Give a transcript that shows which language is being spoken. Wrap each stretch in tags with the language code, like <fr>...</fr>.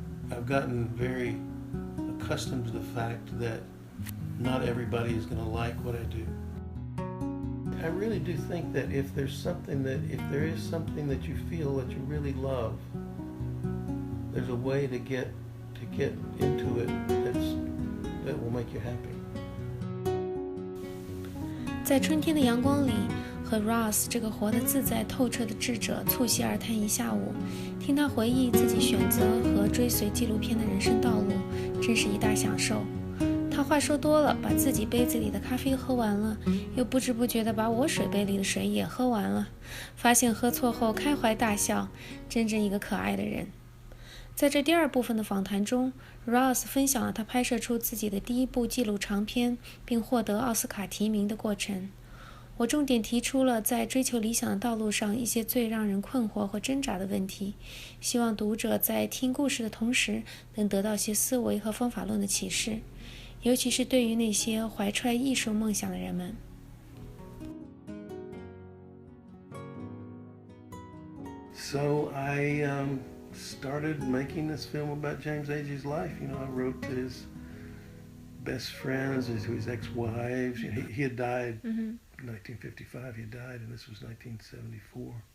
<en>I've gotten very accustomed to the fact that not everybody is going to like what I do. I really do think that if there is something that you feel that you really love, there's a way to get into it that will make you happy.</en> <zh>在春天的阳光里，和 Ross 这个活得自在透彻的智者促膝而谈一下午，听他回忆自己选择和追随纪录片的人生道路，真是一大享受。他话说多了，把自己杯子里的咖啡喝完了，又不知不觉地把我水杯里的水也喝完了，发现喝错后开怀大笑，真正一个可爱的人。在这第二部分的访谈中， Ross 分享了他拍摄出自己的第一部纪录长片并获得奥斯卡提名的过程。我重点提出了在追求理想的道路上一些最让人困惑或挣扎的问题，希望读者在听故事的同时能得到些思维和方法论的启示，尤其是对于那些怀揣艺术梦想的人们。</zh> <en>So I started making this film about James Agee's life. I wrote to his best friends, his ex-wives. He had died in 1955. He had died, and this was 1974.</en>